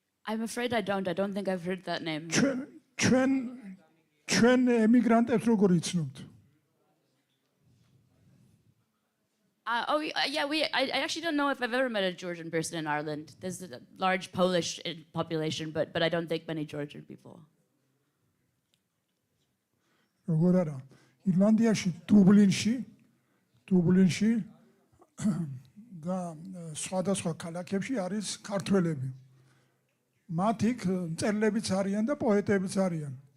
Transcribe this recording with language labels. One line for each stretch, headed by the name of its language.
English: I'm afraid I don't. I don't think I've heard that name.
Georgian: ჩვენ ემიგრანტებს როგორ იცნობთ?
English: I actually don't know if I've ever met a Georgian person in Ireland. There's a large Polish population, but I don't think many Georgian people.
Georgian: როგორ არა? ირლანდიაში დუბლინში და სხვადასხვა ქალაქებში არის ქართველები. მათ იქ მწერლებიც არიან და პოეტებიც არიან.